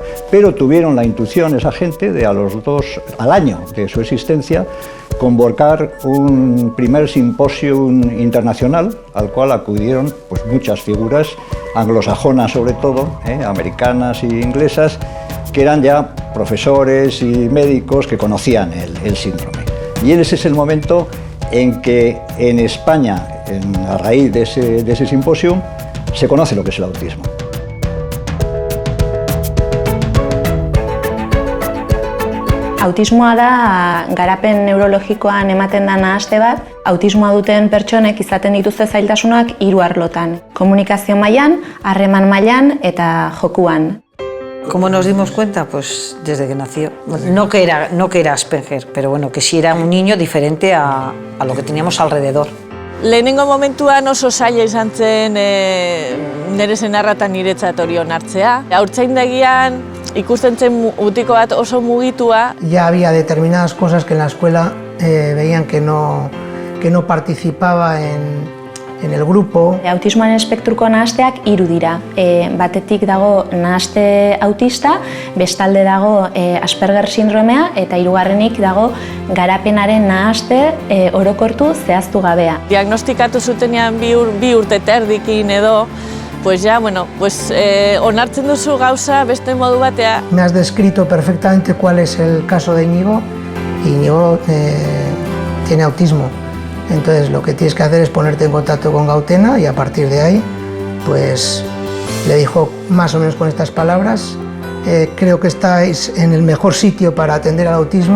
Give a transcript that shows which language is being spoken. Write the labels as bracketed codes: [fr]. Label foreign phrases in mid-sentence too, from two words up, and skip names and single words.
[es] Pero tuvieron la intuición esa gente de al año de su existencia, convocar un primer simposio internacional al cual acudieron pues, muchas figuras anglosajonas sobre todo, americanas e inglesas, que eran ya profesores y médicos que conocían el síndrome. Y ese es el momento en que en España, a raíz de ese simposio, se conoce lo que es el autismo. [eu] Autismoa da garapen neurologikoan ematen da nahaste bat, autismoa duten pertsonek izaten dituzte zailtasunak 3 arlotan. Komunikazio mailan, harreman mailan eta jokuan. [es] ¿Cómo nos dimos cuenta? Pues desde que nació. No que era Asperger, pero bueno, que sí era un niño diferente a lo que teníamos alrededor. [eu] Lehenengo momentuan oso zaila izan zen nire senarra eta niretzat hori onartzea. Haurtzaindegian ikusten zen mutiko bat oso mugitua. [es] Ya había determinadas cosas que en la escuela veían que no participaba en el grupo. [eu] Autismoaren espektruko nahasteak 3 dira. Batetik dago nahaste autista, bestalde dago Asperger sindromea eta 3. dago garapenaren nahaste orokortu zehaztu gabea. Diagnostikatu zutenean 2 urte terdikin edo, [es] pues ya, bueno, pues [eu] onartzen duzu gauza beste modu batea. [es] Me has descrito perfectamente cuál es el caso de Íñigo. Íñigo tiene autismo. Entonces lo que tienes que hacer es ponerte en contacto con Gautena y a partir de ahí, pues le dijo más o menos con estas palabras, creo que estáis en el mejor sitio para atender al autismo.